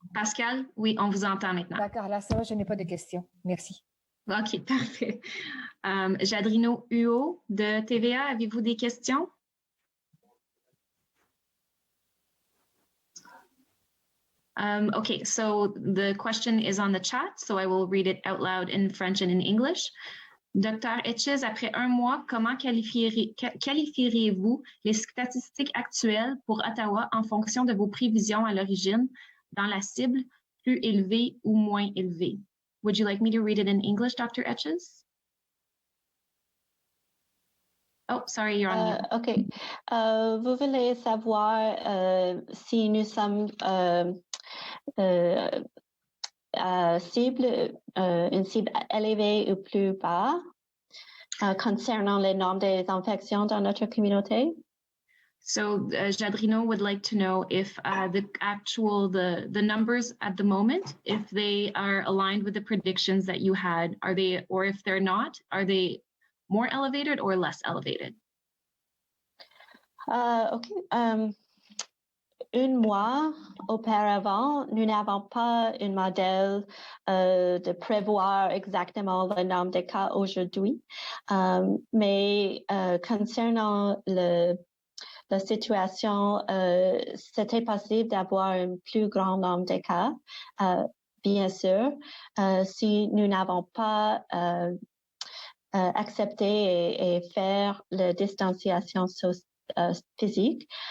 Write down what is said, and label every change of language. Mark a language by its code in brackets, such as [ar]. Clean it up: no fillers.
[fr] Pascal, oui, on vous entend maintenant. D'accord, là, ça va, je n'ai pas de questions. Merci. OK, parfait. Jadrino Huot de TVA, avez-vous des questions? [en] Okay, so the question is on the chat, so I will read it out loud in French and in English. [fr] Dr. Etches, après un mois, comment qualifieriez-vous les statistiques actuelles pour Ottawa en fonction de vos prévisions à l'origine dans la cible plus élevée ou moins élevée? [en] Would you like me to read it in English, Dr. Etches? Oh, sorry, you're on mute. OK. [fr] Vous voulez savoir si nous sommes une cible élevée ou plus bas concernant le nombre des infections dans notre communauté? [en] So Jadrino would like to know if the numbers at the moment, if they are aligned with the predictions that you had, or if they're not, are they more elevated or less elevated? OK. [fr] Un mois auparavant, nous n'avons pas un modèle de prévoir exactement le nombre de cas aujourd'hui, mais concernant la situation, c'était possible d'avoir un plus grand nombre de cas, bien sûr, si nous n'avons pas accepté et faire la distanciation physique.